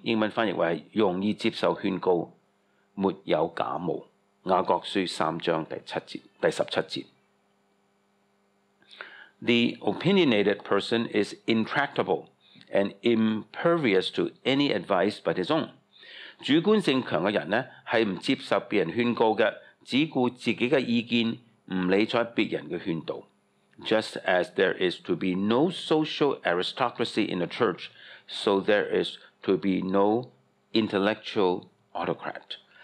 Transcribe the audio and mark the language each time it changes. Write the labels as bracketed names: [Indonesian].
[Cantonese] 英文翻譯為係容易接受勸告，沒有假冒。雅各書3章第17節。 [English] The opinionated person is intractable and impervious to any advice but his own。 [Cantonese] 主觀性強嘅人呢，係唔接受別人勸告嘅，只顧自己嘅意見，唔理睬別人嘅勸導。 [English] Just as there is to be no social aristocracy in the church, so there is to be no intellectual autocrat。